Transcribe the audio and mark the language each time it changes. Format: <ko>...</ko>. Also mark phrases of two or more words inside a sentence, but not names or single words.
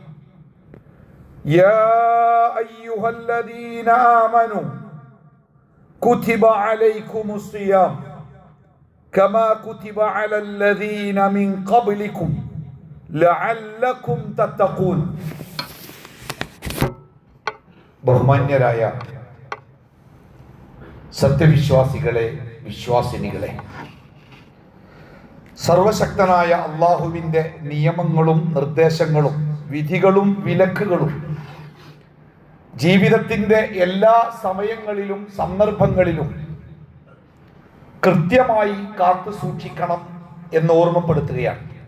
<ar>يا أيها الذين آمنوا كتب عليكم الصيام كما كتب على الذين من قبلكم لعلكم تتقون ബഹുമാന്യരായ</ar> <ml>സത്യവിശ്വാസികളെ വിശ്വാസിനികളെ, സർവശക്തനായ അള്ളാഹുവിൻ്റെ നിയമങ്ങളും നിർദ്ദേശങ്ങളും വിധികളും വിലക്കുകളും ജീവിതത്തിൻ്റെ എല്ലാ സമയങ്ങളിലും സന്ദർഭങ്ങളിലും കൃത്യമായി കാത്തു സൂക്ഷിക്കണം എന്ന് ഓർമ്മപ്പെടുത്തുകയാണ്.</ml>